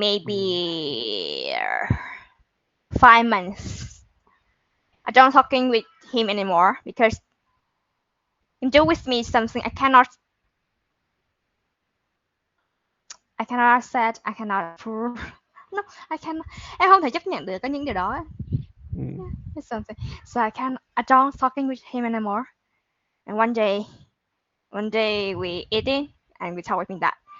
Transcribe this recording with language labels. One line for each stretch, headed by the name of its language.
English: maybe 5 months. I don't talking with him anymore because he do with me something I cannot accept, I cannot approve. No, I can
Vietnamese: em không thể chấp nhận được có những điều đó. mm,
English: Yeah, it's something. So I don't talking with him anymore. And one day we eating and we talk with that.